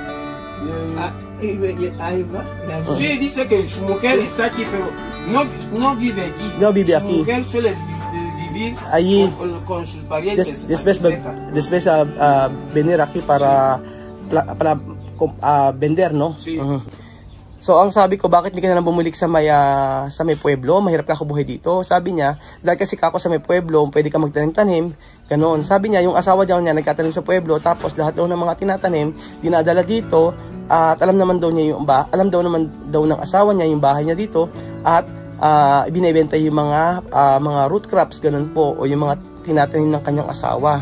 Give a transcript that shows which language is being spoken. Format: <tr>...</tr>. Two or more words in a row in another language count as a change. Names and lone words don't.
<es>Sí, dice que su mujer está aquí, pero no vive aquí. No vive aquí. Su mujer suele vivir allí con sus parientes. Después venir aquí para vender, no? Sí.</es> <tl>So ang sabi ko, bakit hindi ka na lang bumulik sa may pueblo? Mahirap ka buhay dito. Sabi niya, dahil kasi kako sa may pueblo, pwede ka magtanim-tanim. Ganon. Sabi niya, yung asawa niya nagtatanim sa pueblo, tapos lahat daw ng mga tinatanim, dinadala dito, at alam naman daw ng asawa niya yung bahay niya dito, at binibenta yung mga</tl> <en>root crops,</en> <tl>ganun po, o yung mga tinatanim ng kanyang asawa.</tl>